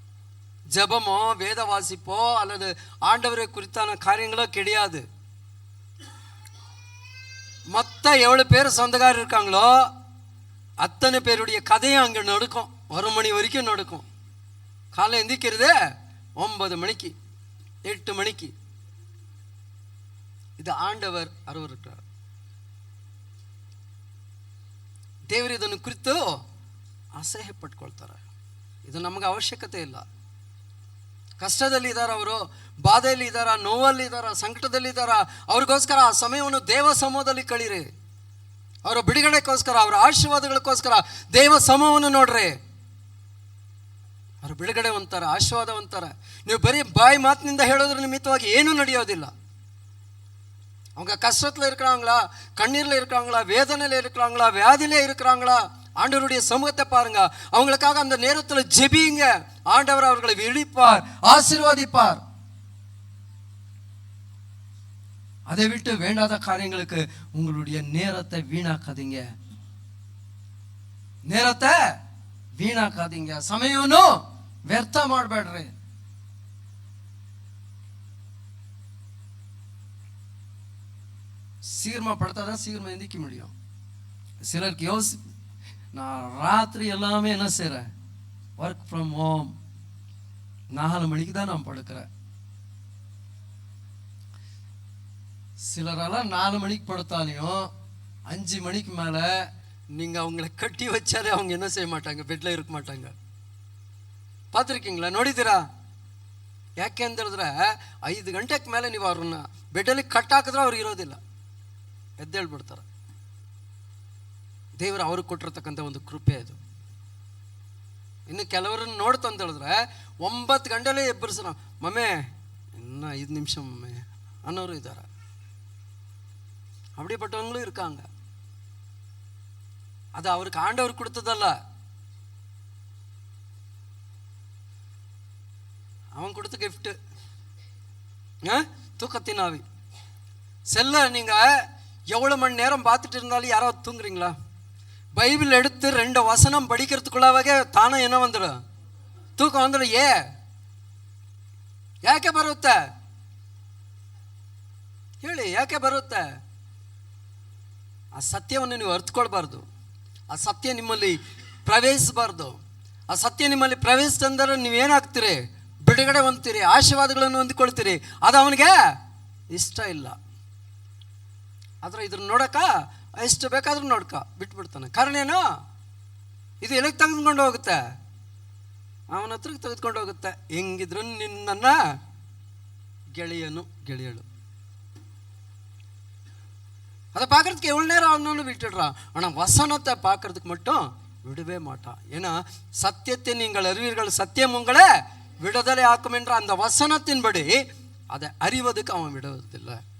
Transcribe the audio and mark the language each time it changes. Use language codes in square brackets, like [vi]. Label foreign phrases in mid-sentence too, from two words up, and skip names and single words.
[ta] ஜபமோ வேத வாசிப்போ அல்லது ஆண்டவரை குறித்தான காரியங்களோ கிடையாது. மொத்த எவ்வளோ பேர் சொந்தக்காரர் இருக்காங்களோ அத்தனை பேருடைய கதையும் அங்கே நடக்கும். 1 மணி வரைக்கும் நடக்கும். காலை எந்திக்கிறது 9 மணிக்கு 8 மணிக்கு. [kn] ಇದು ಆಂಡವರ್ ಅರಿವಿರುತ್ತಾರೆ. ದೇವರು ಇದನ್ನು ಕುರಿತು ಅಸಹ್ಯ ಪಟ್ಕೊಳ್ತಾರೆ. ಇದು ನಮಗೆ ಅವಶ್ಯಕತೆ ಇಲ್ಲ. ಕಷ್ಟದಲ್ಲಿ ಇದ್ದಾರೆ, ಅವರು ಬಾಧೆಯಲ್ಲಿ ಇದ್ದಾರ, ನೋವಲ್ಲಿ ಇದ್ದಾರ, ಸಂಕಟದಲ್ಲಿ ಇದ್ದಾರ, ಅವ್ರಿಗೋಸ್ಕರ ಆ ಸಮಯವನ್ನು ದೇವ ಸಮೂಹದಲ್ಲಿ ಕಳೀರಿ. ಅವರ ಬಿಡುಗಡೆಗೋಸ್ಕರ, ಅವರ ಆಶೀರ್ವಾದಗಳಿಗೋಸ್ಕರ ದೇವ ಸಮೂಹವನ್ನು ನೋಡ್ರಿ. ಅವರು ಬಿಡುಗಡೆ ಹೊಂತಾರೆ, ಆಶೀರ್ವಾದ ಹೊಂತಾರೆ. ನೀವು ಬರೀ ಬಾಯಿ ಮಾತಿನಿಂದ ಹೇಳೋದ್ರ ನಿಮಿತ್ತವಾಗಿ ಏನೂ ನಡೆಯೋದಿಲ್ಲ. [ta] அவங்க கஷ்டத்தில் இருக்கிறாங்களா, கண்ணீரில் இருக்கிறாங்களா, வேதனையில் இருக்கிறாங்களா, வியாதியிலே இருக்கிறாங்களா, ஆண்டவருடைய சமூகத்தை பாருங்க. அவங்களுக்காக அந்த நேரத்தில் ஜெபிங்க. ஆண்டவர் அவர்களை விழிப்பார், ஆசீர்வதிப்பார். அதை விட்டு வேண்டாத காரியங்களுக்கு உங்களுடைய நேரத்தை வீணாக்காதீங்க. நேரத்தை வீணாக்காதீங்க. [kn] ಸಮಯವನ್ನು ವ್ಯರ್ಥ ಮಾಡಬೇಡ್ರಿ. [ta] சீக்கிரமாக படுத்தா தான் சீக்கிரமாக எந்திக்க முடியும். சிலருக்கு நான் ராத்திரி எல்லாமே என்ன செய்கிறேன், [en] work from home, [ta] 4 மணிக்கு தான் நான் படுக்கிறேன். சிலரெல்லாம் 4 மணிக்கு படுத்தாலையும் 5 மணிக்கு மேலே நீங்கள் அவங்கள கட்டி வச்சாலே அவங்க என்ன செய்ய மாட்டாங்க, பெட்டில் இருக்க ಮಾಟಾಂಗ. பார்த்துருக்கீங்களா, [kn] ನೋಡಿದ್ದೀರಾ? ಯಾಕೆ ಅಂತ ಹೇಳಿದ್ರೆ 5 ಗಂಟೆಗೆ ಮೇಲೆ ನೀವು ಅವ್ರನ್ನ ಬೆಡ್ಡಲ್ಲಿ ಕಟ್ಟಾಕಿದ್ರೆ ಅವ್ರು ಇರೋದಿಲ್ಲ, ಎದ್ದೇಳ್ಬಿಡ್ತಾರೆ. ದೇವರು ಅವ್ರಿಗೆ ಕೊಟ್ಟಿರ್ತಕ್ಕಂಥ ಒಂದು ಕೃಪೆ ಅದು. ಇನ್ನು ಕೆಲವರನ್ನು ನೋಡ್ತು ಅಂತ ಹೇಳಿದ್ರೆ 9 ಗಂಟೆಲೇ ಎಬ್ಬರಿಸೋಣ, ಮಮ್ಮೆ ಇನ್ನೂ 5 ನಿಮಿಷ ಮಮ್ಮೆ ಅನ್ನೋರು ಇದ್ದಾರೆ. அப்படிப்பட்டவங்களும் இருக்காங்க. அது அவருக்கு ஆண்டவர் கொடுத்ததல்ல, அவன் கொடுத்த கிஃப்ட். தூக்கத்தின் ஆவி. செல்ல நீங்க எவ்வளோ மணி நேரம் பார்த்துட்டு இருந்தாலும் யாராவது தூங்குறீங்களா? பைபிள் எடுத்து 2 வசனம் படிக்கிறதுக்குள்ளாவே தானே என்ன வந்துடும், ತೂಕ ಅಂದ್ರೆ ಯಾಕೆ ಬರುತ್ತೆ ಹೇಳಿ, ಯಾಕೆ ಬರುತ್ತೆ? ಆ ಸತ್ಯವನ್ನು ನೀವು ಅರ್ಥಕೊಳ್ಬಾರ್ದು. ಆ ಸತ್ಯ ನಿಮ್ಮಲ್ಲಿ ಪ್ರವೇಶಿಸಬಾರ್ದು. ಆ ಸತ್ಯ ನಿಮ್ಮಲ್ಲಿ ಪ್ರವೇಶಿಸಿದ್ರೆ ನೀವೇನಾಗ್ತೀರಿ, ಬಿಡುಗಡೆ ಹೊಂದ್ತೀರಿ, ಆಶೀರ್ವಾದಗಳನ್ನು ಹೊಂದಿಕೊಳ್ತೀರಿ. ಅದು ಅವನಿಗೆ ಇಷ್ಟ ಇಲ್ಲ. ಆದರೆ ಇದ್ರ ನೋಡಕ ಎಷ್ಟು ಬೇಕಾದ್ರೂ ನೋಡ್ಕ ಬಿಟ್ಬಿಡ್ತಾನೆ. ಕಾರಣ ಏನು? ಇದು ಎಲ್ಲಿಗೆ ತೆಗೆದುಕೊಂಡು ಹೋಗುತ್ತೆ, ಅವನ ಹತ್ರಕ್ಕೆ ತೆಗೆದುಕೊಂಡು ಹೋಗುತ್ತೆ. ಹೆಂಗಿದ್ರು ನಿನ್ನ ಗೆಳೆಯಳು [ta] அதை பார்க்கறதுக்கு எவ்வளோ நேரம் ஆனாலும் விட்டுடுறான். ஆனால் வசனத்தை பார்க்கறதுக்கு மட்டும் விடவே மாட்டான். ஏன்னா சத்தியத்தை நீங்கள் அறிவீர்கள், சத்தியம் உங்களை விடுதலை ஆக்கும் என்ற அந்த வசனத்தின்படி அதை அறிவதுக்கு அவன் விடுவதில்லை.